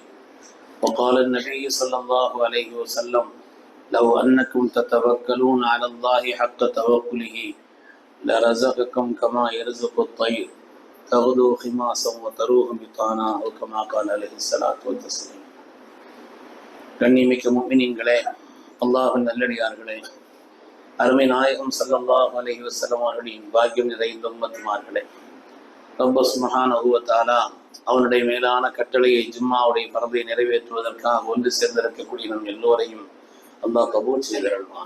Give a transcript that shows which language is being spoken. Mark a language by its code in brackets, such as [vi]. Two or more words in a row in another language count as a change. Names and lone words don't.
[ar] وقال النبي صلى الله عليه وسلم لو أنكم تتوكلون على الله حق توكله لرزقكم كما يرزق الطير تغدو خماصا وتروح بطانا أو كما قال عليه الصلاة والتسليم. [ta] கண்ணியமிக்க முஃமினீன்களே, அல்லாஹ்வின் நல்லடியார்களே, அருமை நாயகம் [ar] صلى الله عليه وسلم [ta] அவர்களின் பாக்கியம் நிறைந்த உம்மத்துமார்களே, [ar] رب سبحانه وتعالى [ta] அவனுடைய மேலான கட்டளையை ஜும்மாவுடைய பரதை நிறைவேற்றுவதற்காக ஒன்று சேர்ந்திருக்கக்கூடிய நம் எல்லோரையும் அல்லாஹ் கபூல் செய்திருவான்.